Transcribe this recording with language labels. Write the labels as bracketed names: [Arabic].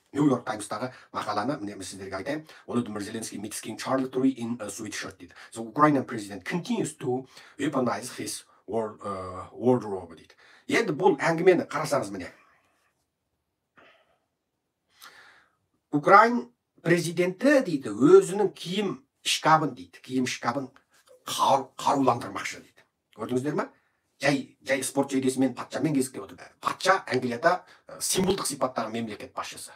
[Kazakh] Нью-Йорк Таймстағы мақаланы міне сіздерге айтайын. [English] Володимир Зеленский meets King Charles III in a sweatshirt [Kazakh] дейді. [English] The Ukrainian president continues to weaponize his wardrobe дейді. [Kazakh] Енді бұл әңгімені қарасаңыз міне. Украин президенті дейді, өзінің киім шкабын дейді, киім шкабын қаруландырмақшы дейді. Көрдіңіздер ме? Жай спорт жейдесімен патшамен кезікіп отыр. Патша Англияда символдық сипаттағы мемлекет басшысы.